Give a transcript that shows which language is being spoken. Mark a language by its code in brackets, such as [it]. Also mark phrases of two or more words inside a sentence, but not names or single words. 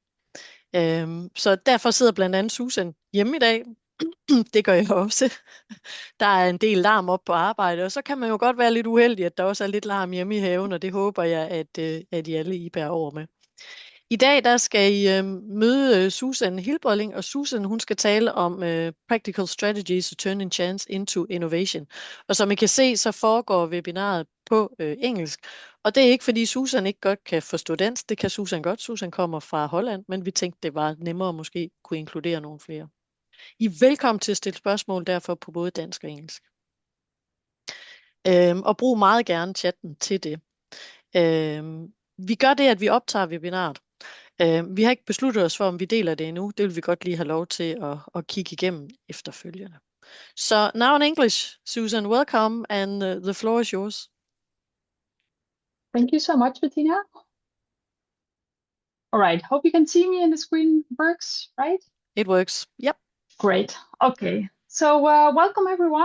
[da] Så derfor sidder blandt andet Susan hjemme i dag. Det gør jeg også. Der er en del larm op på arbejde, og så kan man jo godt være lidt uheldig, at der også er lidt larm hjemme i haven, og det håber jeg, at I alle I bærer over med. I dag der skal I møde Susan Hilbolling, og Susan hun skal tale om [en] practical strategies to turn chance into innovation. [da] Og som I kan se, så foregår webinaret på engelsk, og det er ikke fordi Susan ikke godt kan forstå dansk, det kan Susan godt. Susan kommer fra Holland, men vi tænkte, det var nemmere måske kunne inkludere nogle flere. I er velkommen til at stille spørgsmål derfor på både dansk og engelsk. Og brug meget gerne chatten til det. Vi gør det, at vi optager webinaret. Vi har ikke besluttet os for, om vi deler det endnu. Det vil vi godt lige have lov til at kigge igennem efterfølgende. [en] Så now in English, Susan, welcome, and the floor is yours. Thank you so much, Bettina. All right, hope you can see me and the screen works, right? It works. Yep. Great. Okay. So welcome everyone.